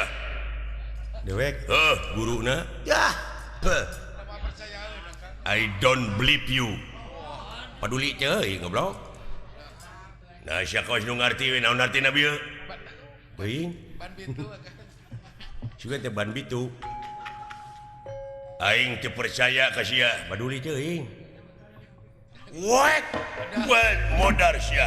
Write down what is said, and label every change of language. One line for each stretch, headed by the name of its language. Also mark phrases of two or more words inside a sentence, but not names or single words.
Sundanese: Dewek. Guruna. Ya.
English: I don't believe you.
Sundanese: Paduli ceuy goblok. Nah, sia kaos nu ngarti we naon artina bieu? Teuing. Ban pintu. Sugan teh ban bitu. Aing teu percaya ka sia. Paduli ceuing. What modar sia